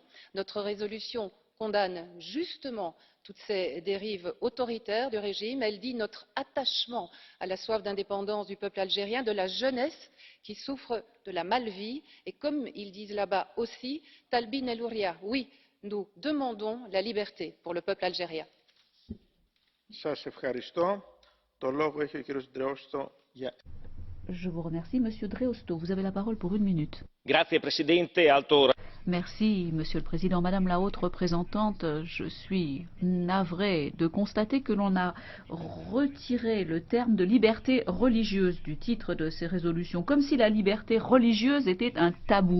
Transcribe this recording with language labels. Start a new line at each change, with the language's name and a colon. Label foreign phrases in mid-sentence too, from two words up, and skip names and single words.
French: Notre résolution condamne justement toutes ces dérives autoritaires du régime. Elle dit notre attachement à la soif d'indépendance du peuple algérien, de la jeunesse qui souffre de la mal-vie. Et comme ils disent là-bas aussi,
Arabic: طالبين الحرية,
French: oui, nous demandons la liberté pour le peuple algérien.
Greek: Σας ευχαριστώ. Το λόγο έχει ο κύριος Ντρεώστο για...
French: Je vous remercie, Monsieur Dreosto. Vous avez la parole pour 1 minute.
Italian: Grazie Presidente, Alto.
French: Merci, Monsieur le Président. Madame la Haute Représentante, je suis navrée de constater que l'on a retiré le terme de liberté religieuse du titre de ces résolutions, comme si la liberté religieuse était un tabou.